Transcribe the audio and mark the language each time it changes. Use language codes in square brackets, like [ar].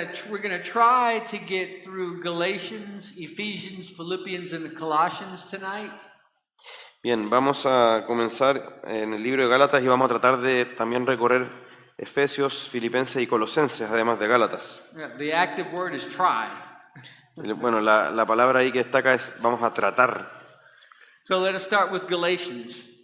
[en] We're gonna try to get through Galatians, Ephesians, Philippians, and Colossians tonight. [es] Bien, vamos a comenzar en el libro de Gálatas y vamos a tratar de también recorrer Efesios, Filipenses y Colosenses, además de Gálatas. [en] The active word is try. [es] Bueno, la palabra ahí que está acá es vamos a tratar. [en] So let us start with Galatians.